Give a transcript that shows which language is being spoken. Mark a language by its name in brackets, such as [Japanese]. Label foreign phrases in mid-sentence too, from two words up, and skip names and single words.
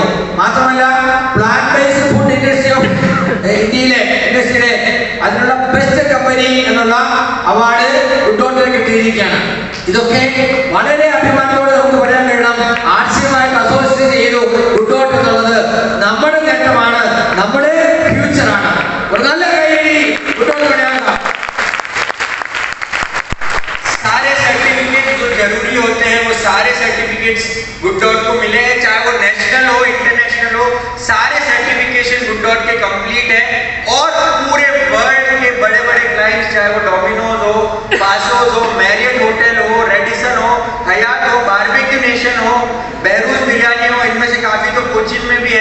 [Malayalam] മാത്രമല്ല [English] plant based food industry of [Malayalam] ഇന്ത്യയിലെ ഇൻഡസ്ട്രിയിലെ അതിനുള്ള [English] best company [Malayalam] എന്നുള്ള അവാർഡ് ഗുഡ് ഡോട്ടിന് കിട്ടിയിരിക്കുകയാണ്. ഇതൊക്കെ വളരെ അഭിമാനത്തോടെ നമുക്ക് പറയാൻ കഴിയണം. ആർട്സുമായിട്ട് അസോസിയേറ്റ് ചെയ്തു ഗുഡ് ഡോട്ട് എന്നുള്ളത് നമ്മുടെ നേട്ടമാണ്, നമ്മുടെ ഫ്യൂച്ചറാണ്. ഒരു നല്ല കൈയടി ഗുഡ് ഡോട്ട് പറയാം. [Hindi] सारे सर्टिफिकेट जो जरूरी होते हैं वो सारे सर्टिफिकेट्स गुड डॉट को मिले हैं, चाहे वो नेशनल हो इंटरनेशनल हो, सारे सर्टिफिकेशन गुड डॉट के कंप्लीट है। और पूरे वर्ल्ड के बड़े बड़े क्लाइंट्स चाहे वो डोमिनोज हो, पासोस हो, मैरियट होटल हो, रेडिसन हो, हयात हो, बारबेक्यू नेशन हो, बहरूज बिरयानी हो, इनमें से काफी तो कोचिन में भी है।